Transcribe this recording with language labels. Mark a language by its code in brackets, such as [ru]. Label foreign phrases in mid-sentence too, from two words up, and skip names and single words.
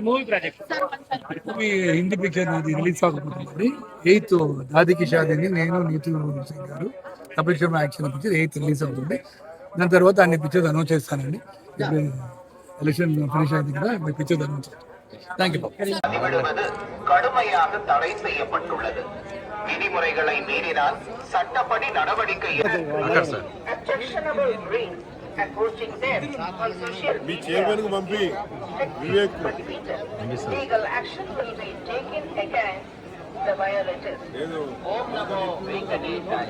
[en] movie Hindi picture [te] నాది రిలీజ్ అవ్వబోతుంది. 8th దాదికి షాదీని నేను నీతు సింగ్ గారు కపిల్ శర్మ [en] action picture [te] 8th రిలీజ్ అవుతుంది. దాని తర్వాత అన్ని [en] pictures announce [te] చేస్తానండి. ఇప్పుడు [en] election finish [te] అయింది కదా, మీ [en] pictures announce [te] చేస్తాను. [en] thank you. [ta] கடுமையாக தடை செய்யப்பட்டுள்ளது. விதிமுறைகளை மீறினால் சட்டப்படி நடவடிக்கை. [te] మీ చైర్మన్ కు పంపి వివేక్ [en] Legal action will be taken against the violators. [kn] ಓಂ ನಮೋ ವೆಂಕಟೇಶಾಯ.